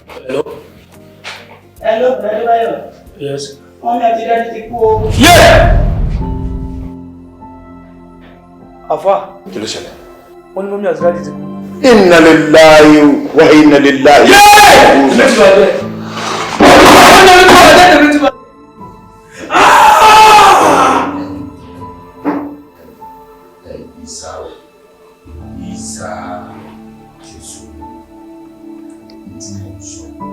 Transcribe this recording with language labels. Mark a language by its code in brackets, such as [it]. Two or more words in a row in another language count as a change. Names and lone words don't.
[yo] Hello, Adébáyọ̀. Yes. Wọ́n ní àti dájú ti kú o. Àfà. Kí ló ṣẹlẹ̀? Wọ́n ní mọ́mí àti dájú ti kú. [ar] إنا لله وإنا لله. [yo] Isa Jésù tí mo sọ.